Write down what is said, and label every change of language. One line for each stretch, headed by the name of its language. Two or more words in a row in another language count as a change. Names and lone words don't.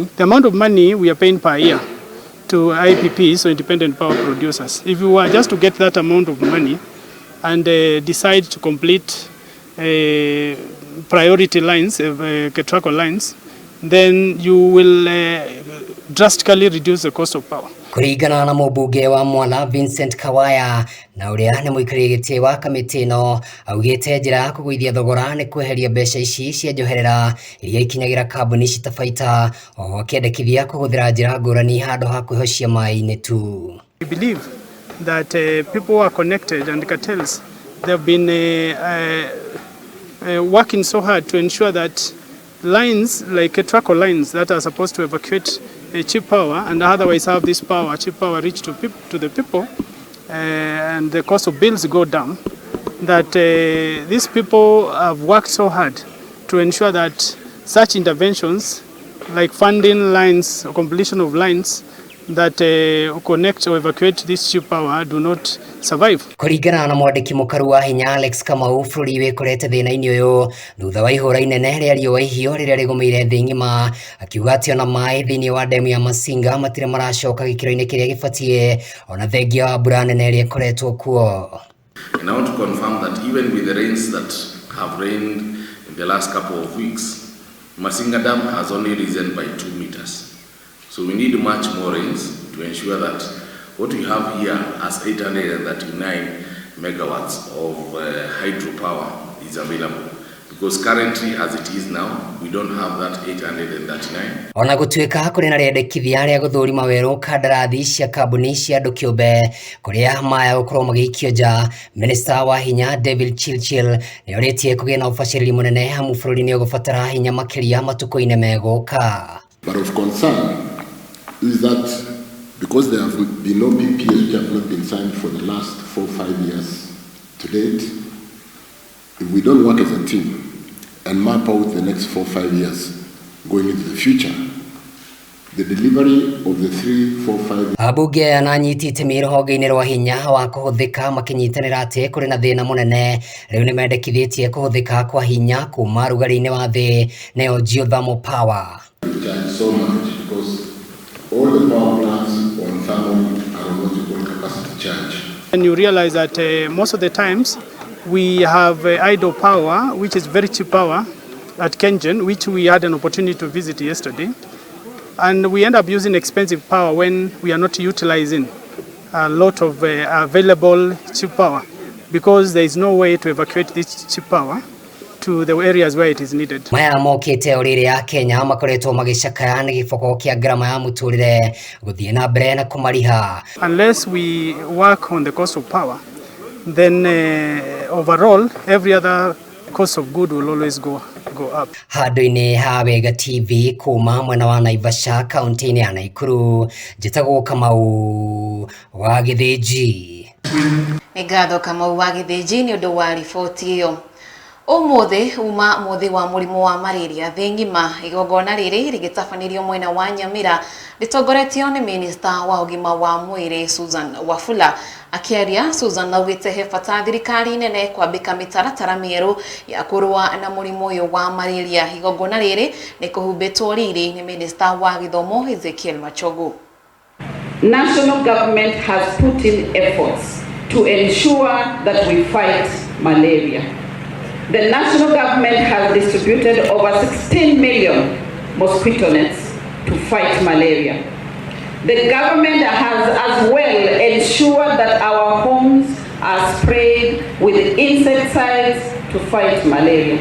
English: The amount of money we are paying per year to IPPs, so independent power producers, if you were just to get that amount of money and decide to complete priority lines, Ketraco lines, then you will drastically reduce the cost of power.
Kikuyu: Kuringana na mũmbunge wa Mwala Vincent Kawaya na ũrĩa nĩ mũikarĩri gĩtĩ wa kamĩtĩ ĩno, augĩte njĩra ya kũgũithia thogora nĩ kweheria mbeca ici cia njoherera iria ikinyagĩra kambuni citabaita, oho akĩendekithia kũhũthĩra njĩra ngũrani handũ ha kwĩhocia maĩ-inĩ tu.
English: We believe that people who are connected and cartels, they have been working so hard to ensure that lines like tracker lines that are supposed to evacuate cheap power and otherwise have this power, cheap power, reach to the people, and the cost of bills go down, that these people have worked so hard to ensure that such interventions like funding lines or completion of lines that connect or evacuate this cheap power do not survive.
Kikuyu: Kuringana na mwandiki mũkaru wa hinya Alex Kamau, bũrũri wĩkorete thĩna-inĩ ũyũ thutha wa ihũra inene rĩa riũa ihiũ rĩrĩa rĩgũmĩire thĩ ng'ima, akiuga atĩ ona maĩ thĩinĩ wa ndemu ya Masinga matirĩ maracoka gĩkĩro-inĩ kĩrĩa gĩbatiĩ ona thengia wa mbura nene ĩrĩa ĩkoretwo kuo.
English: And I want to confirm that even with the rains that have rained in the last couple of weeks, Masinga Dam has only risen by 2 meters. So we need much more rains to ensure that what we have here as 839 megawatts of hydropower is available. Because currently, as it is now, we don't have that 839.
Kikuyu: Ona gũtuĩka kũrĩ na rĩendekithia rĩa gũthũrima werũ kandarathi cia kambuni cia andũ kĩũmbe kũrĩa maya gũkorwo magĩikio nja, Minista wa hinya David Chilchil nĩ orĩtie kũgĩa na ũbacĩrĩri mũnene hamu bũrũri-inĩ ũgũbatara hinya makĩria matukũ-inĩ megũka.
English: But of concern is that because there have been no PPAs which have not been signed for the last 4 or 5 years to date, if we don't work as a team and map out the next 4 or 5 years going into the future, the delivery of the 3, 4, 5
Kikuyu: Abunge ananyitĩte rũhonge-inĩ rwa hinya wa kũhũthĩka makĩnyitanĩra atĩ kũrĩ na thĩna mũnene, rĩu nĩ mendekithĩtie kũhũthĩka kwa hinya kuma rugarĩ-inĩ wa thĩ nĩyo
English: geothermal power. So much because all the power plants on thermal are on what you call capacity charge. And you realize that most of the times we have idle power, which is very cheap power at Kengen, which we had an opportunity to visit yesterday. And we end up using expensive power when we are not utilizing a lot of available cheap power, because there is no way to evacuate this cheap power to the areas where it is needed.
Kikuyu: Maya mokĩte ũrĩrĩ ya Kenya makoretwo magĩcakaya nĩ gĩboko kĩa ngarama ya mũtũrĩre gũthiĩ na mbere na kũmariha.
English: Unless we work on the cost of power, then overall every other cost of good will always go up.
Kikuyu: Handũ-inĩ ha WEEGA TV kuma mwena wa Naivasha kaunti-inĩ ya Nakuru, njĩtagwo Kamau wa Gĩthĩnji. Nĩ ngatho Kamau wa Gĩthĩnji nĩ ũndũ wa riboti ĩyo. Ũmũthĩ uma mũthĩ wa mũrimũ wa malaria thĩ ng'ima, igongona rĩrĩ rĩgĩtabanĩrio mwena wa Nyamira rĩtongoretio nĩ Minista wa ũgima wa mwĩrĩ Susan Wafula. Akĩaria, Susan augĩte he bata thirikari nene kwambĩka mĩtaratara mĩerũ ya kũrũa na mũrimũ ũyũ wa malaria. Igongona rĩrĩ nĩ kũhumbĩtwo riri nĩ Minista wa Gĩthomo Ezekiel Machogu.
English: National government has put in efforts to ensure that we fight malaria. The national government has distributed over 16 million mosquito nets to fight malaria. The government has as well ensured that our homes are sprayed with insecticides to fight malaria.